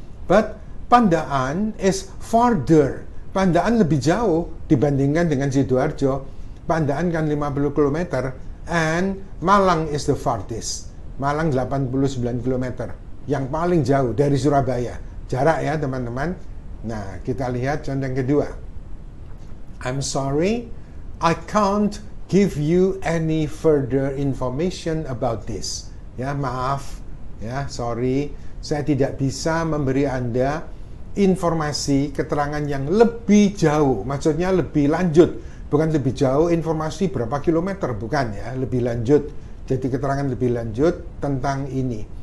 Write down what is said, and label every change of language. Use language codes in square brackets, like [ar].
[en] But Pandaan is farther. [id] Pandaan lebih jauh dibandingkan dengan Sidoarjo. Pandaan kan 50 km [en] and Malang is the farthest. [id] Malang 89 km. Yang paling jauh dari Surabaya. Jarak ya teman-teman. Nah, kita lihat contoh yang kedua. [en] I'm sorry, I can't give you any further information about this. [id] Ya, maaf. Ya, sorry. Saya tidak bisa memberi Anda informasi, keterangan yang lebih jauh. Maksudnya lebih lanjut. Bukan lebih jauh, informasi berapa kilometer. Bukan ya, lebih lanjut. Jadi keterangan lebih lanjut tentang ini.